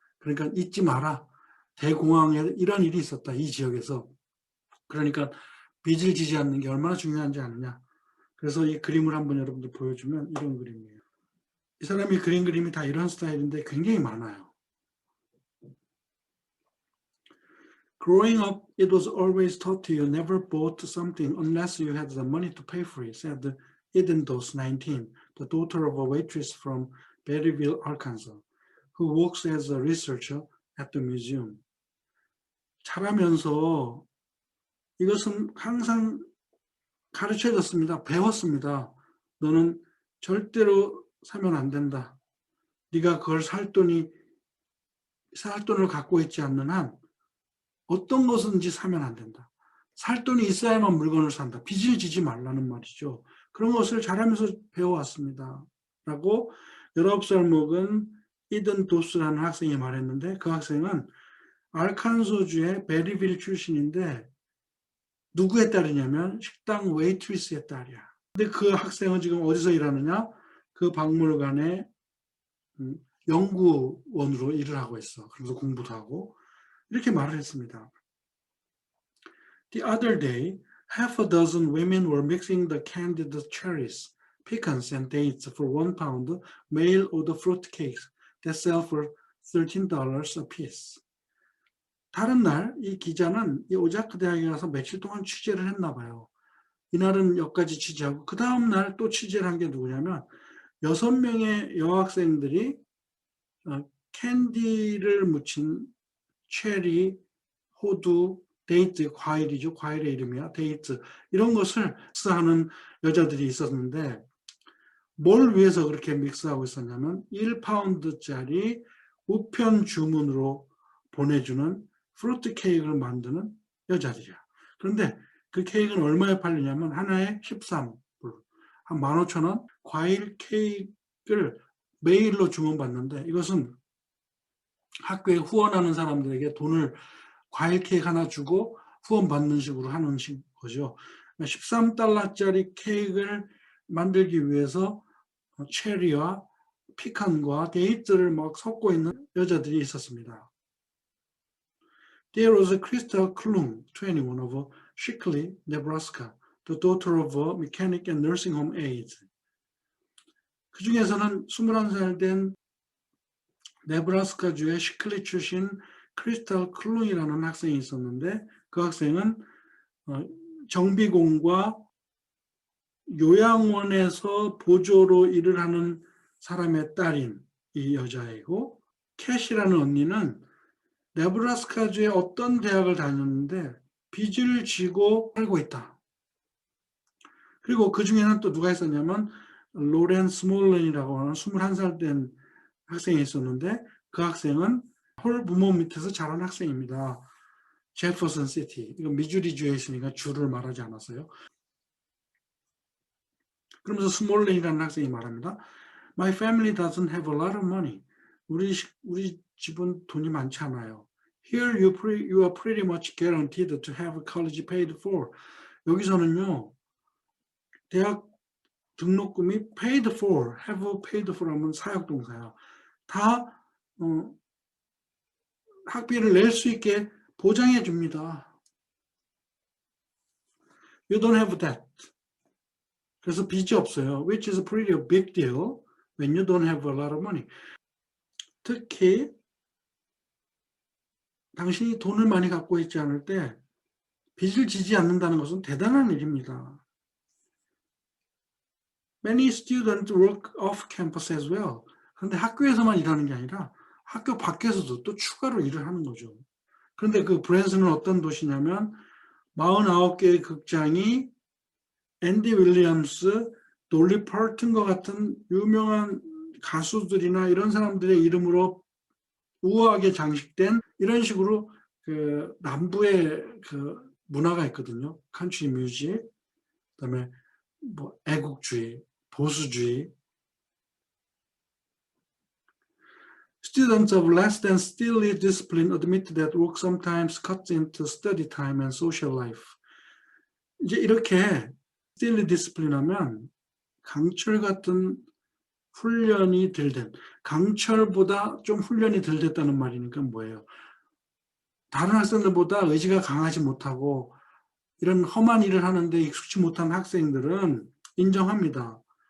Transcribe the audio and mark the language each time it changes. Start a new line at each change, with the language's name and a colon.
Korean: 그러니까 잊지 마라. 대공황에 이런 일이 있었다. 이 지역에서. 그러니까 빚을 지지 않는 게 얼마나 중요한지 아느냐. 그래서 이 그림을 한번 여러분들 보여주면 이런 그림이에요. 이 사람이 그린 그림이 다 이런 스타일인데 굉장히 많아요.
English: Growing up, it was always taught to you never bought something unless you had the money to pay for it, said Eden Dose, 19, the daughter of a waitress from Berryville, Arkansas, who works as a researcher at the museum.
Korean: 자라면서 이것은 항상 가르쳐졌습니다. 배웠습니다. 너는 절대로 사면 안 된다. 네가 그걸 살 돈을 갖고 있지 않는 한 어떤 것인지 사면 안 된다. 살 돈이 있어야만 물건을 산다. 빚을 지지 말라는 말이죠. 그런 것을 자라면서 배워왔습니다. 라고 19살 먹은 이든 도스라는 학생이 말했는데 그 학생은 알칸소주의 베리빌 출신인데 누구의 딸이냐면 식당 웨이트리스의 딸이야. 근데 그 학생은 지금 어디서 일하느냐? 그 박물관의 연구원으로 일을 하고 있어. 그래서 공부도 하고 이렇게 말을 했습니다.
English: The other day, half a dozen women were mixing the candied cherries, pecans, and dates for £1 mail order fruit cakes that sell for $13 a piece.
Korean: 다른 날 이 기자는 이 오자크 대학에 가서 며칠 동안 취재를 했나 봐요. 이날은 여기까지 취재하고 그 다음 날 또 취재를 한 게 누구냐면 6명의 여학생들이 캔디를 묻힌 체리, 호두, 데이트, 과일이죠. 과일의 이름이야. 데이트. 이런 것을 믹스하는 여자들이 있었는데 뭘 위해서 그렇게 믹스하고 있었냐면 1파운드짜리 우편 주문으로 보내주는 프루트 케이크를 만드는 여자들이야. 그런데 그 케이크는 얼마에 팔리냐면 하나에 13불, 한 15,000원. 과일 케이크를 메일로 주문받는데 이것은 학교에 후원하는 사람들에게 돈을 과일 케이크 하나 주고 후원받는 식으로 하는 거죠. 13달러짜리 케이크를 만들기 위해서 체리와 피칸과 데이트를 막 섞고 있는 여자들이 있었습니다.
English: There was Krista Klum, 21, of Shickley, Nebraska, the daughter of a mechanic and nursing home aide.
Korean: 그 중에서는 21살 된 네브라스카주의 시클리 출신 크리스탈 클룬이라는 학생이 있었는데 그 학생은 정비공과 요양원에서 보조로 일을 하는 사람의 딸인 이 여자이고 캣이라는 언니는 네브라스카주의 어떤 대학을 다녔는데 빚을 지고 살고 있다. 그리고 그 중에는 또 누가 있었냐면 로렌 스몰런이라고 하는 21살 된 학생이 있었는데 그 학생은 홀 부모 밑에서 자란 학생입니다. 제퍼슨 시티. 이건 미주리주에 있으니까 주를 말하지 않았어요. 그러면서 스몰렌이라는 학생이 말합니다.
English: My family doesn't have a lot of money.
Korean: 우리 집은 돈이 많지 않아요.
English: Here you are pretty much guaranteed to have college paid for.
Korean: 여기서는요. 대학 등록금이
English: paid for, have paid for
Korean: 하면 사역동사야. 다 학비를 낼 수 있게 보장해 줍니다.
English: You don't have that.
Korean: 그래서 빚이 없어요.
English: Which is pretty a big deal when you don't have a lot of money.
Korean: 특히 당신이 돈을 많이 갖고 있지 않을 때 빚을 지지 않는다는 것은 대단한 일입니다.
English: Many students work off campus as well.
Korean: 그런데 학교에서만 일하는 게 아니라 학교 밖에서도 또 추가로 일을 하는 거죠. 그런데 그 브랜슨은 어떤 도시냐면 49개의 극장이 앤디 윌리엄스, 돌리 파튼과 같은 유명한 가수들이나 이런 사람들의 이름으로 우아하게 장식된 이런 식으로 그 남부의 그 문화가 있거든요. 컨트리 뮤직, 그다음에 뭐 애국주의, 보수주의.
English: Students of less than steely discipline admit that work sometimes cuts into study time and social life.
Korean: 이제 이렇게
English: steely discipline
Korean: 하면 강철 같은 훈련이 덜 된, 강철보다 좀 훈련이 덜 됐다는 말이니까 뭐예요? 다른 학생들보다 의지가 강하지 못하고 이런 험한 일을 하는데 익숙치 못한 학생들은 인정합니다.